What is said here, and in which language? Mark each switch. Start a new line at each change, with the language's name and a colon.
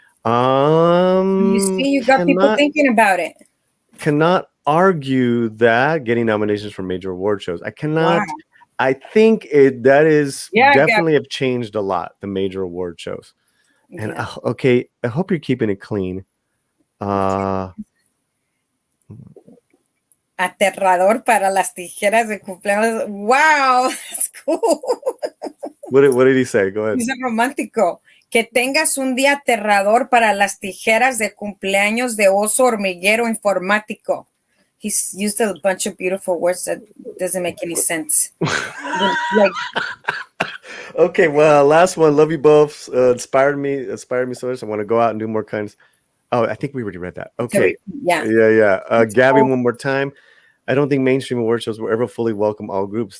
English: You see, you got people thinking about it. Cannot argue that getting nominations for major award shows. I cannot. Wow. I think that is definitely have changed a lot. The major award shows, and okay. I hope you're keeping it clean.
Spanish: Aterrador para las tijeras de cumpleaños.
English: Wow, that's cool. What did he say? Go ahead. He's a romántico.
Spanish: Que tengas un día aterrador para las tijeras de cumpleaños de oso hormiguero informático.
English: He's used a bunch of beautiful words that doesn't make any sense. Okay, well, last one. Love you both. Inspired me so much. I want to go out and do more kinds. Oh, I think we already read that. Okay. Yeah. Gabby, one more time. I don't think mainstream award shows will ever fully welcome all groups.